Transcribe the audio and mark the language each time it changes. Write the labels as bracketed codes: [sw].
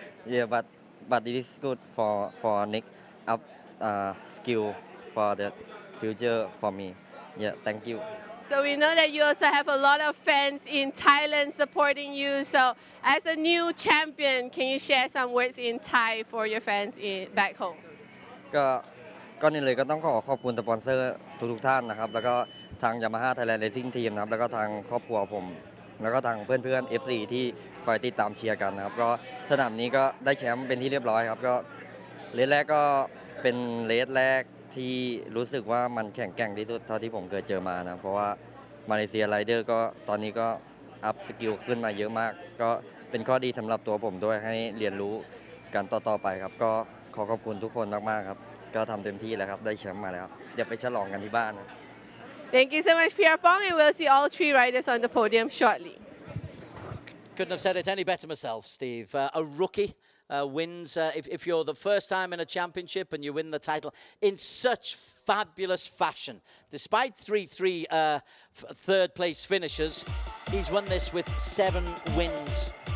[en] Yeah, but it is good for next up skill for the future for me. Yeah, thank you. So we know that you also have a lot of fans in Thailand supporting you. So as a new champion, can you share some words in Thai for your fans back home? [th] ก่อนอื่นเลยก็ต้องขอบคุณสปอนเซอร์ทุกท่านนะครับแล้วก็ทาง Yamaha Thailand Racing Team นะครับแล้วก็ทางครอบครัวผมแล้วก็ทางเพื่อนๆ FC ที่คอยติดตามเชียร์กันนะครับก็สนามนี้ก็ได้แชมป์เป็นที่เรียบร้อยครับก็ เรสแรกก็เป็นเรสแรกที่รู้สึกว่ามันแข็งแกร่งที่สุดเท่าที่ผมเคยเจอมานะเพราะว่ามาเลเซียไรเดอร์ก็ตอนนี้ก็อัพสกิลขึ้นมาเยอะมากก็เป็นข้อดีสำหรับตัวผมด้วยให้เรียนรู้กันต่อไปครับก็ขอบคุณทุกคนมากๆครับก็ทำเต็มที่แล้วครับได้แชมป์มาแล้วเดี๋ยวไปฉลองกันที่บ้านนะ [en] Thank you so much, Pirapong, and we'll see all 3 riders on the podium shortly. Couldn't have said it any better myself, Steve. A rookie wins, if you're the first time in a championship and you win the title in such fabulous fashion. Despite 3 third place finishes, he's won this with 7 wins.